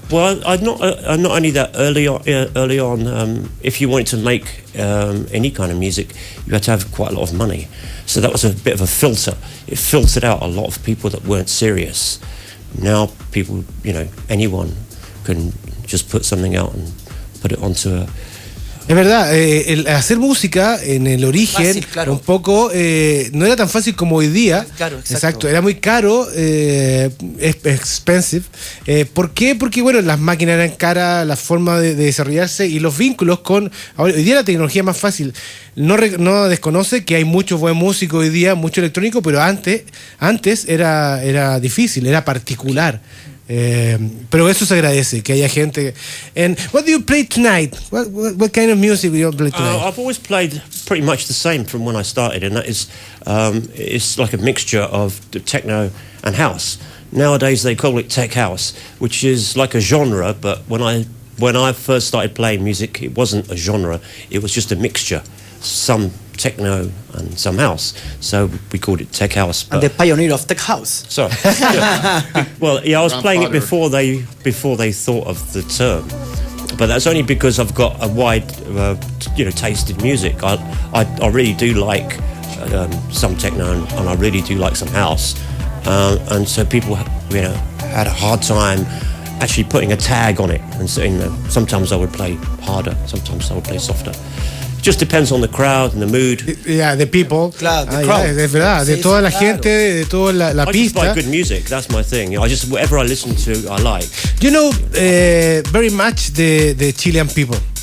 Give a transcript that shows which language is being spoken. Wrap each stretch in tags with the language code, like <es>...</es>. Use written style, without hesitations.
<en>Well, I'm not only that early on. If you wanted to make any kind of music, you had to have quite a lot of money. So that was a bit of a filter. It filtered out a lot of people that weren't serious. Now people, anyone can just put something out and put it onto a...</en> <es>Es verdad, el hacer música en el origen, fácil, claro. Un poco, no era tan fácil como hoy día. Claro, exacto. Era muy caro, expensive. ¿Por qué? Porque, bueno, las máquinas eran caras, la forma de desarrollarse y los vínculos con... Hoy día la tecnología es más fácil. No desconoce que hay mucho buen músico hoy día, mucho electrónico, pero antes era difícil, era particular. Pero eso se agradece, que haya gente.</es> <en>And what do you play tonight? What kind of music do you play tonight? I've always played pretty much the same from when I started, and that is it's like a mixture of techno and house. Nowadays they call it tech house, which is like a genre, but when I first started playing music, it wasn't a genre, it was just a mixture. Some techno and some house, so we called it tech house. And the pioneer of tech house. So, well, I was playing it before they thought of the term, but that's only because I've got a wide, taste in music. I really do like some techno and I really do like some house, and so people, had a hard time actually putting a tag on it. And so, sometimes I would play harder, sometimes I would play softer. Just depends on the crowd and the mood. Yeah, the people.</en> <es>Claro,</es> <en>the crowd.</en> <es>Es verdad, de toda la gente, de toda la</es> <en>I</en> <es>pista.</es> <en>I just like good music, that's my thing. Whatever I listen to, I like. You know very much the Chilean people.</en>